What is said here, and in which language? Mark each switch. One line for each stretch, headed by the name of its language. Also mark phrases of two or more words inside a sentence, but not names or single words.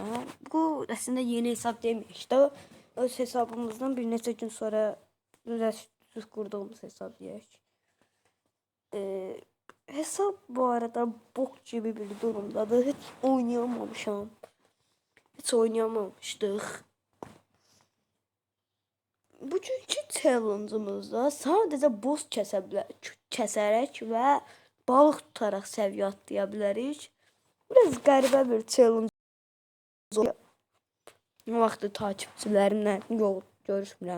Turkish: Bu aslında yeni hesap demiş işte.
Azerbaijani: Öz hesabımızdan bir neçə gün sonra düz kurduğumuz hesap diyək.
Turkish: Hesap bu arada bok gibi bir durumdadır.
Azerbaijani: Hiç oynayamamışam. Hiç oynayamamışdıq. Bugünkü challenge'ımızda sadəcə boss kəsərək və balıq tutaraq səviyyə atlaya bilərik. Biraz qəribə bir challenge. O vaxtı takipçilərimlə yox görüşmürəm.